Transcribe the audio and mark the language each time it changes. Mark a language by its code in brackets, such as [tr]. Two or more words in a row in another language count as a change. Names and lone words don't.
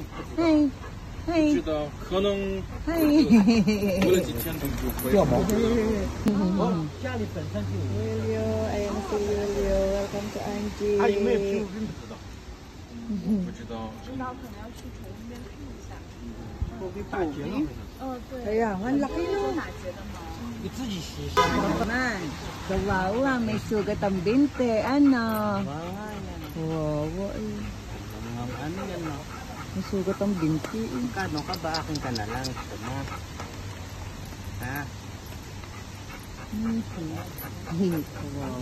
[zh] 不知道，可能过了几天就会掉毛。家里本身就有。 [tl] Ayan si Liu. [en] Welcome to Anji. [zh] 他有没有皮肤病不知道。不知道。知道可能要去宠物店看一下。打结了。对。 [tl] Kaya, ang laki no. [zh] 打结的毛。你自己洗洗。 [tl] Man, kawawa, may sugat ang binte. Ano? Kawawa eh. Ano yan no? May sugat ang binti eh. Kano ka ba? Akin ka na lang. Gusto mo? Ha? Kawawa.